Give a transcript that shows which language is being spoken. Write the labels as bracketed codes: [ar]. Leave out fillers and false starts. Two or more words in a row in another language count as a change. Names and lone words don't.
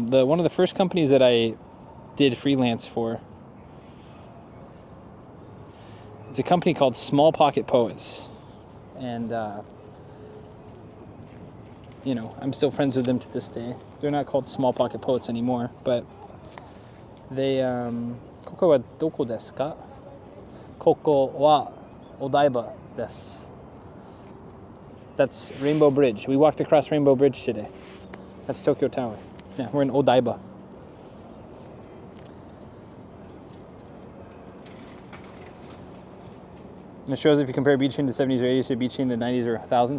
[en] One of the first companies that I did freelance for, it's a company called Small Pocket Poets, and you know, I'm still friends with them to this day. They're not called Small Pocket Poets anymore, but they, [ja] koko wa doko desu ka? Koko wa Odaiba desu. [en] That's Rainbow Bridge. We walked across Rainbow Bridge today. That's Tokyo Tower. Yeah, we're in Odaiba. And it shows if you compare beaching to the 70s or 80s to beaching in the 90s or 1000s.